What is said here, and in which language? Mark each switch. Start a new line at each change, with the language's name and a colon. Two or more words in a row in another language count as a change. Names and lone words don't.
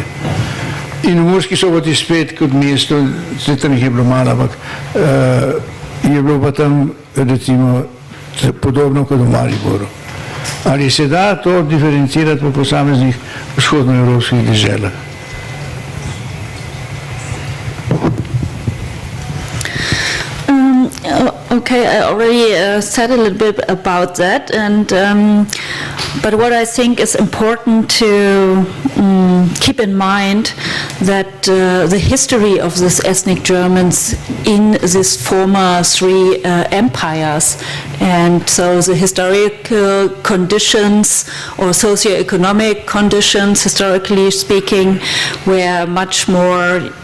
Slovenian: In v Murski Soboti spet kot mesto, tam jih je bilo malo, ampak je bilo pa tam recimo podobno kot v Mariboru. Ali se da to diferencirati po posameznih vzhodnoevropskih deželah?
English: Okay, I already said a little bit about that, and but what I think is important to keep in mind that the history of these ethnic Germans in these former three empires, and so the historical conditions or socio-economic conditions, historically speaking, were much more